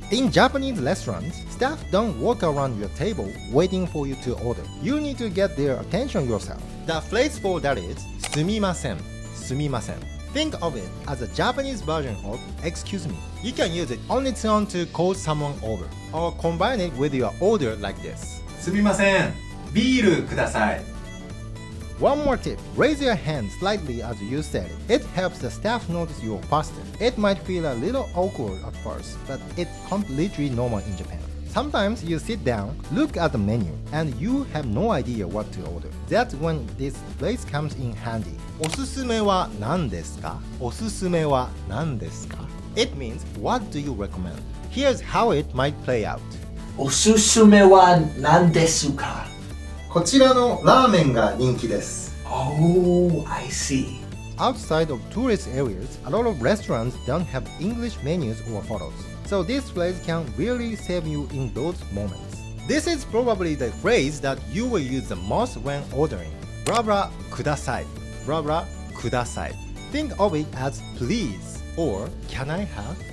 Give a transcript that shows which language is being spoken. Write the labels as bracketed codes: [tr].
[en] In Japanese restaurants, staff don't walk around your table waiting for you to order. You need to get their attention yourself. The phrase for that is Sumimasen. Sumimasen. Think of it as a Japanese version of excuse me. You can use it on its own to call someone over, or combine it with your order like this. [ja] すみません、ビールください. [en] One more tip. Raise your hand slightly as you said it. It helps the staff notice you're faster. It might feel a little awkward at first, but it's completely normal in Japan. Sometimes you sit down, look at the menu, and you have no idea what to order. That's when this phrase comes in handy. [ja] おすすめは何ですか?おすすめは何ですか? [en] It means what do you recommend? Here's how it might play out. [ja] おすすめは何ですか? こちらのラーメンが人気です。 [en] Oh, I see. Outside of tourist areas, a lot of restaurants don't have English menus or photos. So this phrase can really save you in those moments. This is probably the phrase that you will use the most when ordering. Blah blah kudasai. Blah blah kudasai. Think of it as please or can I have?